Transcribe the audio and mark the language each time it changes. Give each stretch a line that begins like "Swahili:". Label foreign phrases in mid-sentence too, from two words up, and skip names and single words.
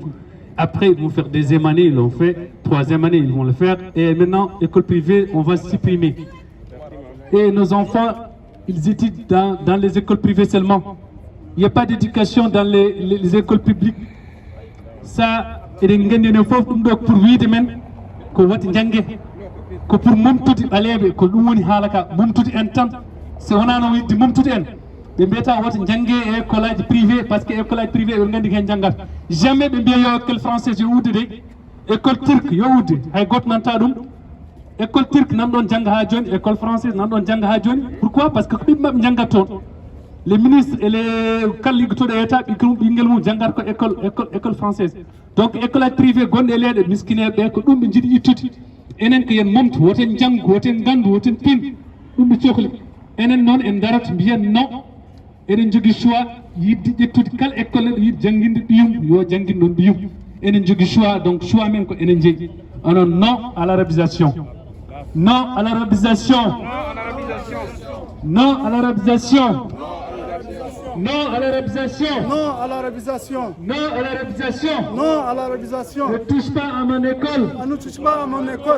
French: Après, ils vont faire deuxième année, ils l'ont fait. Troisième année, ils vont le faire. Et maintenant, école privée, on va supprimer. Et nos enfants, ils étudient dans les écoles privées seulement. Il n'y a pas d'éducation dans les écoles publiques.
Fula: sa eɗen gandi enen fof ɗum ɗo pour wiide men ko wati jangge ko pour mumtude ɓaleɓe ko ɗum woni haala ka mumtude en tan so wona no yidde mumtude en ɓe mbiyata woto jangge e école aji privé
French: par ce que école
Fula: aji privé ɓe gandi ko hen janggata jamais ɓe mbiya yo
French: école française
Fula: yo udde de
French: école turque
Fula: yo udde hay goto nanta ɗum
French: école turque
Fula: nan ɗon jangga ha joni école française nan ɗon jangga ha joni
French: pourquoi parce que
Fula: ko ɓiɓɓe maɓɓe janggat toon
French: les ministres et les
Fula: kala liggotoɗo e état ɓinguel mum janggata ko
French: école française donc école
Fula: aji privé gonɗe e leyɗe miskineɓe ɓe ko ɗum ɓe jiiɗi ittude enen ko yen momtu woten janggu woten gandu woten pin ɗum ɓe cohli enen noon en darata mbiyen non eɗen jogui choix yidde ƴettude kala école neɗɗo yiɗi jangguinde ɗiyum yo jangguin ɗon ɗiyum enen jogui choix donc choix men ko enen jeeyi onon
French: non à l'arabisation non à l'arabisation
Fula: non à l'arabisation non à l'arabisation
French: Non à l'arabisation. non à l'arabisation Non à l'arabisation. ne touche pas à mon école Ne touche pas à mon école.